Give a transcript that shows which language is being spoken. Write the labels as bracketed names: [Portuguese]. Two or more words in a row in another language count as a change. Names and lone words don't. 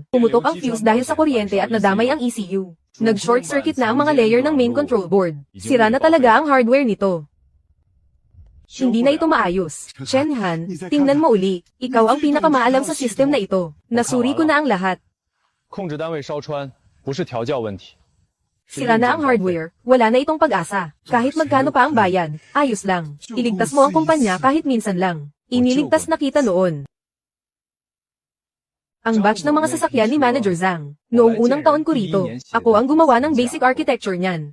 [Filipino] Pumutok ang fuse dahil sa kuryente at nadamay ang ECU. Nag- [English] short circuit [Filipino] na ang mga layer ng [English] main control board. [Filipino] Sira na talaga ang hardware nito. Hindi na ito maayos. Chen Han, tingnan mo uli. Ikaw ang pinakamaalam sa system na ito. Nasuri ko na ang lahat. [Chinese] 控制单位烧穿，不是调教问题。 [Filipino] Sira na ang hardware, wala na itong pag-asa. Kahit magkano pa ang bayan, ayos lang. Iligtas mo ang kumpanya kahit minsan lang. Iniligtas na kita noon. Ang batch ng mga sasakyan ni Manager Zhang. Noong unang taon ko rito, ako ang gumawa ng basic architecture niyan.